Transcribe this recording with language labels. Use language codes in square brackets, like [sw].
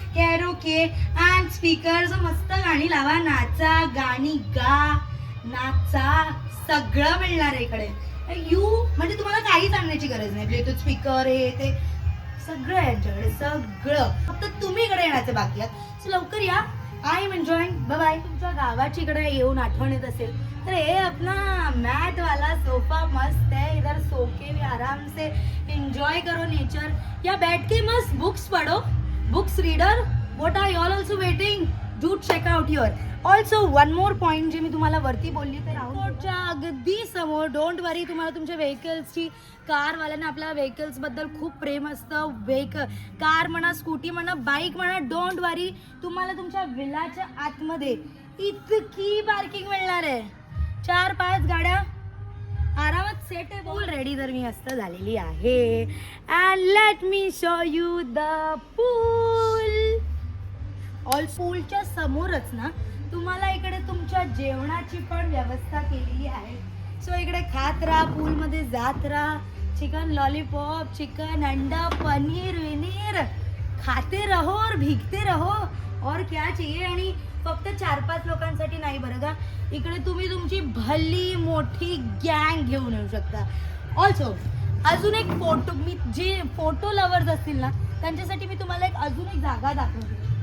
[mr] कॅरोके and speakers. मस्त गाणी लावा, नाचा, गाणी गा, नाचा, सगळं मिळणार आहे इकडे. यू म्हणजे तुम्हाला काहीच आणण्याची गरज नाही. ब्लूटूथ स्पीकर हे ते सगळं आहे यांच्याकडे, सगळं. फक्त तुम्ही इकडे येण्याचे बाकी आहेत. [en] so [mr] लवकर या. [en] I am enjoying. Bye bye. [mr] तुमच्या गावाची इकडे येऊन आठवण येत असेल तर [hi] हे अपना मैट वाला सोफा मस्त है, इधर सो के भी आराम से एंजॉय करो नेचर, या बैठ के मस्त बुक्स पढ़ो. [en] Books reader, what are you all also waiting, do check out here. Also one more point [mr] जे मी तुम्हाला वरती बोलली ते राऊंडच्या अगदी समोर. [en] don't worry, [mr] तुम्हाला तुमच्या व्हेकल्सची, कारवाल्यांना आपल्या व्हेकल्सबद्दल खूप प्रेम असतं. कार म्हणा, स्कूटी म्हणा, बाईक म्हणा, [en] don't worry, [mr] तुम्हाला तुमच्या विलाच्या आतमध्ये इतकी पार्किंग मिळणार आहे. 4-5 गाड्या आरामात सेट आहे. पूल रेडी तर मी मस्त झालेली आहे. [en] And let me show you the pool. [mr] All पूलच्या समोरच ना तुम्हाला इकडे तुमच्या जेवणाची पण व्यवस्था केलेली आहे. सो इकडे खात राहा, पूलमध्ये जात राहा. [hi] चिकन लॉलीपॉप, चिकन अंडा, पनीर विनीर खाते रहो और भीगते रहो और क्या चाहिए. [mr] आणि फक्त 4-5 लोकांसाठी नाही बरं का, इकडे तुम्ही तुमची भली मोठी गँग घेऊन येऊ शकता. ऑल्सो अजून एक फोटो, मी जे फोटो लवर्स असतील ना त्यांच्यासाठी मी तुम्हाला अजून एक जागा दाखवते.